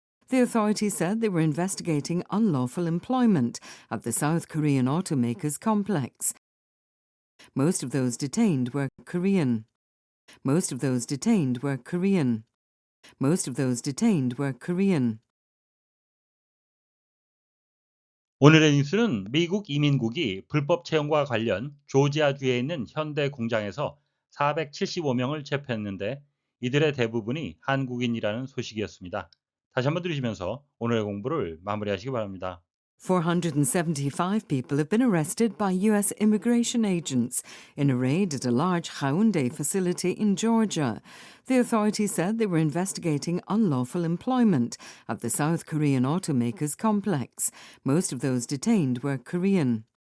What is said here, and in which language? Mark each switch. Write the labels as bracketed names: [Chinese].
[English] The authorities said they were investigating unlawful employment at the South Korean automakers complex. Most of those detained were Korean. Most of those detained were Korean. Most of those detained were Korean. [Korean] 오늘의 뉴스는 미국 이민국이 불법 채용과 관련 조지아주에 있는 현대 공장에서 475명을 체포했는데 이들의 대부분이 한국인이라는 소식이었습니다. 다시 한번 들으시면서 오늘의 공부를 마무리하시기 바랍니다. [English] 475 people have been arrested by U.S. immigration agents in a raid at a large Hyundai facility in Georgia. The authorities said they were investigating unlawful employment at the South Korean automakers complex. Most of those detained were Korean.